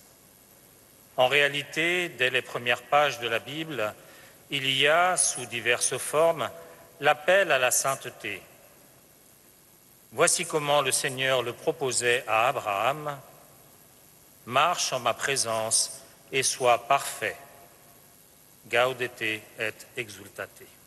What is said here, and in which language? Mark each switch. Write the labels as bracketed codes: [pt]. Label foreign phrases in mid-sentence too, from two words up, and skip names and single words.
[fr] En réalité, dès les premières pages de la Bible, il y a, sous diverses formes, l'appel à la sainteté. Voici comment le Seigneur le proposait à Abraham: « Marche en ma présence et sois parfait. [la] Gaudete et exultate. »